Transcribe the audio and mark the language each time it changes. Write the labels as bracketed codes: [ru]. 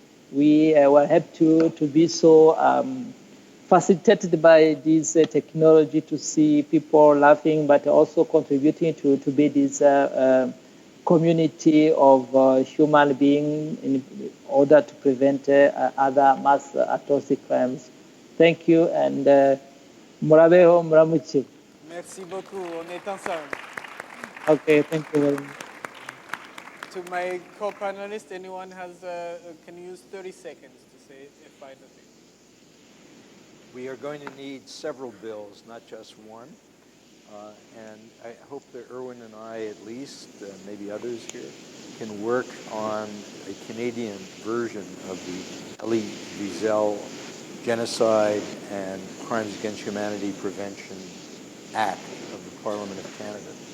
[en] We were happy to be so facilitated by this technology to see people laughing, but also contributing to be this community of human beings in order to prevent other mass atrocity crimes. Thank you, and [rw] murabeho muramuchi. [fr] Merci beaucoup, on est ensemble. [en] Okay, thank you very much. To my co-panelists, anyone can use 30 seconds to say a final thing. We are going to need several bills, not just one. And I hope that Erwin and I, at least, maybe others here, can work on a Canadian version of the Elie Wiesel Genocide and Crimes Against Humanity Prevention Act of the Parliament of Canada.